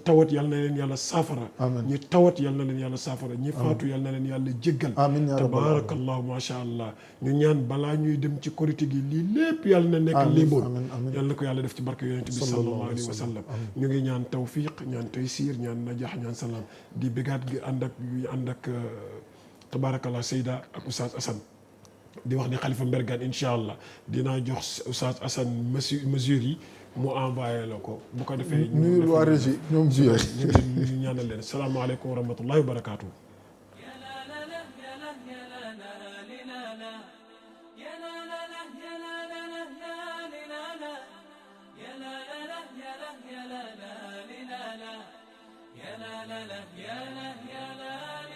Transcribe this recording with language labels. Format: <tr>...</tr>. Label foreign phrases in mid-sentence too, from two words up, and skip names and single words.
<wo>tawat yal na leen yàlla saafara ñi tawat yal na leen yàlla saafara ñi faatu yal na leen yàlla jéggal</wo> <ar>تبارك الله ما شاء الله</ar> <wo>ñu ñaan balaa ñuy dem ci korité gi lii lépp yal na nekk léeboon yal na ko yàlla def ci barke yonent bi</wo> <ar>صلى الله عليه وسلم</ar> <wo>ñu ngi ñaan tawfiq ñaan taysir ñaan najax ñaan salaam di bégaat gi ànd ak tabarakallah Seyda ak Oustaz Assane di wax ni Khalifa Mbergane</wo> <ar>إن شاء الله</ar> <wo>dinaa jox Oustaz Assane mesures yi mu envoyé la ko bu ko defee nuyu waa régie ñoom ñu ñaanal leen</wo> <ar>السلام عليكم ورحمة الله وبركاته. لا يا لا لا لا يا لا لا لا لا لا يا لا لا لا يا لا يا لا لا لا يا لا لا لا يا لا يا لا</ar>